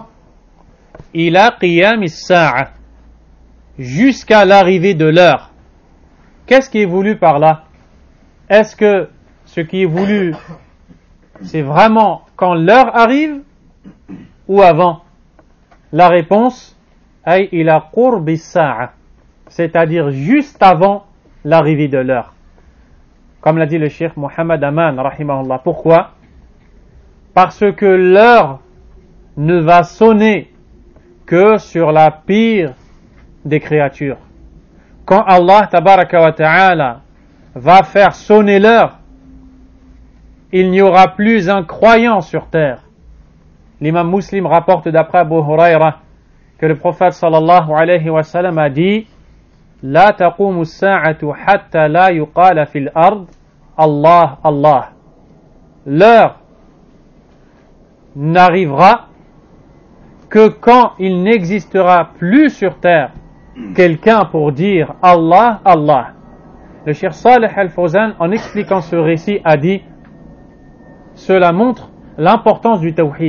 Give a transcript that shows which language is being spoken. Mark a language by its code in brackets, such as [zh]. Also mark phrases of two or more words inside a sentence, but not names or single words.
[ar] إلى قيام الساعة, [fr] jusqu'à l'arrivée de l'heure. Qu'est-ce qui est voulu par là? Est-ce que ce qui est voulu, c'est vraiment quand l'heure arrive ou avant? La réponse est [ar] إلى قرب الساعة, [fr] c'est-à-dire juste avant l'arrivée de l'heure. Comme l'a dit le cheikh Muhammad Aman rahimahullah. Pourquoi? Parce que l'heure ne va sonner que sur la pire des créatures. Quand Allah [ar] تبارك وتعالى [fr] va faire sonner l'heure, il n'y aura plus un croyant sur terre. L'imam Muslim rapporte d'après Abu Huraira que le prophète [ar] صلى الله عليه وسلم [fr] a dit: [ar] لا تقوم الساعة حتى لا يقال في الأرض الله الله. [fr] L'heure n'arrivera que quand il n'existera plus sur terre quelqu'un pour dire Allah, Allah. Le Cheikh Saleh Al-Fawzan, en expliquant ce récit, a dit: cela montre l'importance du tawhid.